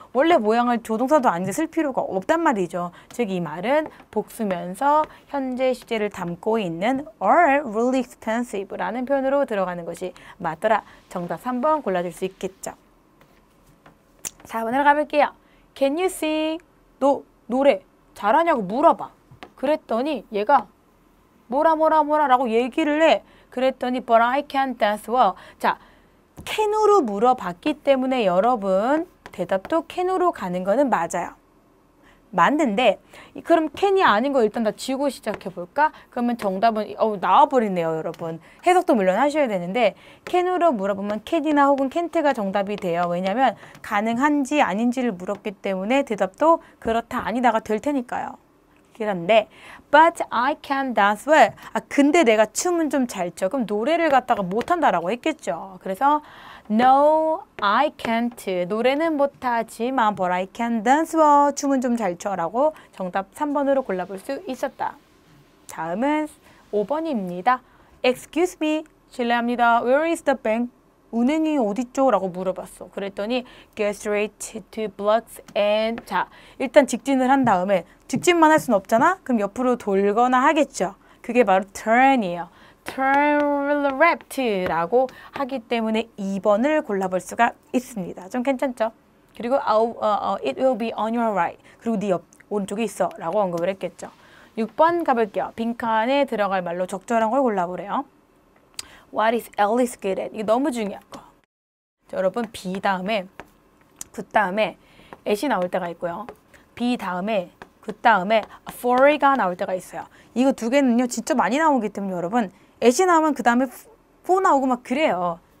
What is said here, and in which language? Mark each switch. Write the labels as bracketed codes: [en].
[ko] 원래 모양을 조동사도 아닌데 쓸 필요가 없단 말이죠. 즉 이 말은 복수면서 현재 시제를 담고 있는 are really expensive라는 표현으로 들어가는 것이 맞더라. 정답 3번 골라줄 수 있겠죠. 4번으로 가볼게요. [en] Can you sing? [ko] 너 노래 잘하냐고 물어봐. 그랬더니 얘가 뭐라고 얘기를 해. 그랬더니 [en] but I can dance well. [ko] 자, can으로 물어봤기 때문에 여러분 대답도 can으로 가는 거는 맞아요. 맞는데 그럼 can이 아닌 거 일단 다 지우고 시작해 볼까? 그러면 정답은 나와버리네요, 여러분. 해석도 물론 하셔야 되는데 can으로 물어보면 can이나 혹은 can't가 정답이 돼요. 왜냐하면 가능한지 아닌지를 물었기 때문에 대답도 그렇다 아니다가 될 테니까요. 그런데 [en] but I can dance well. [ko] 근데 내가 춤은 좀 잘 춰. 그럼 노래를 갖다가 못한다라고 했겠죠. 그래서 [en] no, I can't. [ko] 노래는 못하지만 [en] but I can dance well. [ko] 춤은 좀 잘 춰라고 정답 3번으로 골라볼 수 있었다. 다음은 5번입니다. [en] Excuse me. [ko] 실례합니다. [en] Where is the bank? [ko] 은행이 어딨죠? 라고 물어봤어. 그랬더니 [en] get straight to blocks and [ko] 자, 일단 직진을 한 다음에 직진만 할 수는 없잖아? 그럼 옆으로 돌거나 하겠죠. 그게 바로 turn이에요. turn left라고 하기 때문에 2번을 골라볼 수가 있습니다. 좀 괜찮죠? [en] 그리고 it will be on your right. [ko] 그리고 네 옆 오른쪽에 있어 라고 언급을 했겠죠. 6번 가볼게요. 빈칸에 들어갈 말로 적절한 걸 골라보래요. [en] What is Alice good at? [ko] 이게 너무 중요한 거. 자, 여러분 be 다음에 그 다음에 at이 나올 때가 있고요. be 다음에 그 다음에 for가 나올 때가 있어요. 이거 두 개는요 진짜 많이 나오기 때문에 여러분 at이 나오면 그 다음에 for 나오고 막 그래요.